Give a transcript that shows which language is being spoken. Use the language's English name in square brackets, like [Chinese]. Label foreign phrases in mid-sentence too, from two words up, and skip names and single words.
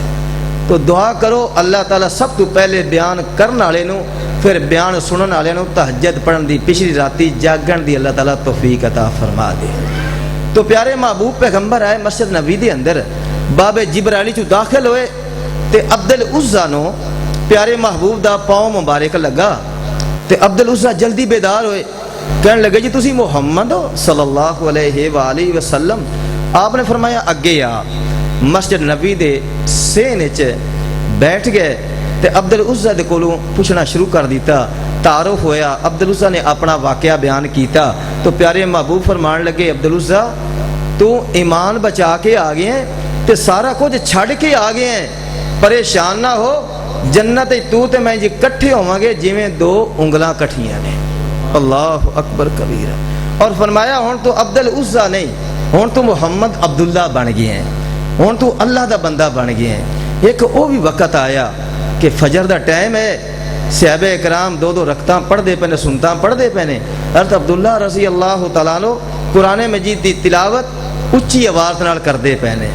[Punjabi] تو دعا کرو اللہ تعالیٰ سب تو پہلے بیان کرنے والے نوں، فیر بیان سننے والے نوں تہجد پڑھن دی، پچھلی راتی جاگن دی اللہ تعالیٰ توفیق عطا فرما دے. تو پیارے محبوب پیغمبر آئے مسجد نبوی دے اندر، بابِ جبرائیل چوں داخل ہوئے تے عبدالعزیٰ نوں پیارے محبوب دا پاؤں مبارک لگا. تے عبدالعزیٰ جلدی بیدار ہوئے، کہنے لگے جی تسی محمد ہو [Arabic] صلى الله عليه وسلم. [Punjabi] آپ نے فرمایا اگے آ. مسجد نبوی دے صحن چ بیٹھ گئے تے عبدالعزیٰ دے کولوں پچھنا شروع کر دتا. تعارف ہویا، عبدالعزیٰ نے اپنا واقعہ بیان کیتا. تو پیارے محبوب فرمان لگے، عبدالعزیٰ تو ایمان بچا کے آ گئے تے سارا کجھ چھڈ کے آ گئے، پریشان نہ ہو، جنت تو تے میں جی کٹھے ہوواں گے جیویں دو انگلاں کٹھیاں نے. [Arabic] الله أكبر كبيرا. [Punjabi] اور فرمایا ہن تو عبدالعزیٰ نہیں، ہن تو محمد عبداللہ بن گئے ہیں، ہن تو اللہ دا بندہ بن گئے ہیں. اک او وی وقت آیا کہ فجر دا ٹائم ہے، صحابہ اکرام دو دو رکعتاں پڑھدے پئے نے، سنتاں پڑھدے پئے نے. حضرت عبداللہ [Arabic] رضي الله تعالى عنه [Punjabi] قرآن مجید کی تلاوت اچی آواز نال کردے پئے نے.